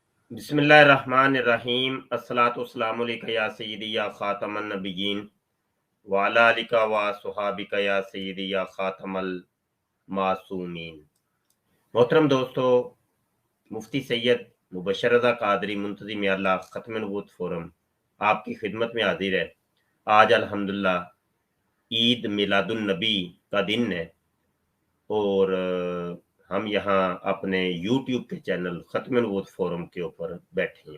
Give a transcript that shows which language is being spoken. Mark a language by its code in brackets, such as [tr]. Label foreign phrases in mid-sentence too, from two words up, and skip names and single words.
[ar] بسم الله الرحمن الرحيم الصلاة والسلام عليك يا سيدي يا خاتم النبيين وعلى آلك وأصحابك يا سيدي يا خاتم المعصومين. [ur] محترم دوستو، مفتی سید مبشر رضا قادری منتظم اللہ ختم نبوت فورم آپ کی خدمت میں حاضر ہے. آج الحمدللہ عید میلاد النبی کا دن ہے اور ہم یہاں اپنے یوٹیوب کے چینل ختم نبوت فورم کے اوپر بیٹھے ہیں.